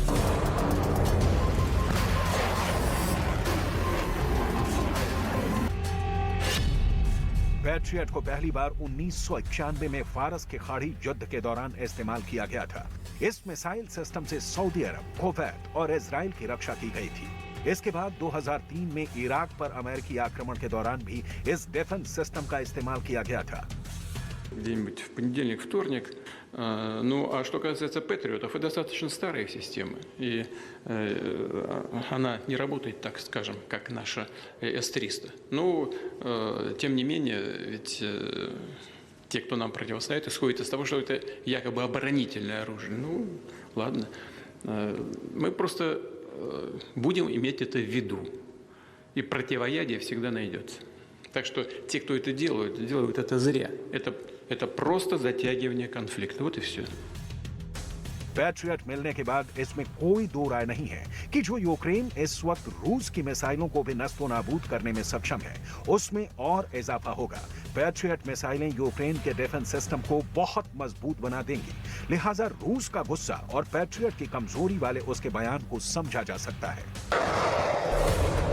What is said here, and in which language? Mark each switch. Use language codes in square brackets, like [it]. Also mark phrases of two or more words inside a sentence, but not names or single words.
[hi] पैट्रियट को पहली बार 1991 में फारस के खाड़ी युद्ध के दौरान इस्तेमाल किया गया था। इस [en] missile system [hi] से सऊदी अरब, कुवैत और इजराइल की रक्षा की गई थी। इसके बाद 2003 में इराक पर अमेरिकी आक्रमण के दौरान भी इस [en] defense system [hi] का इस्तेमाल किया गया था। [ru] Где-нибудь в понедельник, вторник. Ну, а что касается Патриотов, это достаточно старая система. И она не работает, так скажем, как наша С-300. Но, тем не менее, ведь те, кто нам противостоит, исходят из того, что это якобы оборонительное оружие. Ну, ладно. Мы просто будем иметь это в виду. И противоядие всегда найдется. Так что те, кто это делают это зря. Это просто затягивание конфликта. Вот и все. [hi] पैट्रियट मिलने के बाद इसमें कोई दो राय नहीं है कि जो यूक्रेन इस वक्त रूस की मिसाइलों को भी नस्तो नाबूद करने में सक्षम है, उसमें और इजाफा होगा। पैट्रियट मिसाइलें यूक्रेन के [en] defense system [hi] को बहुत मजबूत बना देंगी। लिहाजा रूस का गुस्सा और पैट्रियट की कमजोरी वाले उसके बयान को समझा जा सकता है।